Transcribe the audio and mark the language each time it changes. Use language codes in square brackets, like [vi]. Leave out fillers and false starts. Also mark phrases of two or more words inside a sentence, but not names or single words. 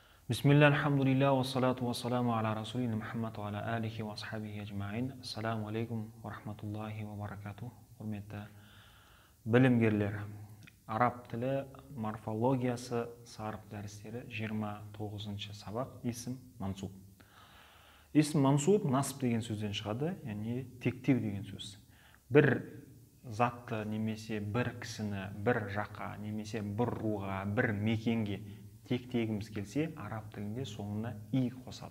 [ar] بسم الله، الحمد لله، والصلاة والسلام على رسولنا محمد وعلى آله وأصحابه أجمعين. السلام عليكم ورحمة الله وبركاته. [kk] Құрметті білімгерлер, араб тілі морфологиясы сарып дәрістері 29-шы сабақ исім мансуб. Исім мансуб насып деген сөзден шығады, яғни тектеу деген сөз. Бір затты немесе бір кісіні бір жаққа немесе бір руға, бір мекенге тектегіміз келсе, араб тілінде соңына и қосады.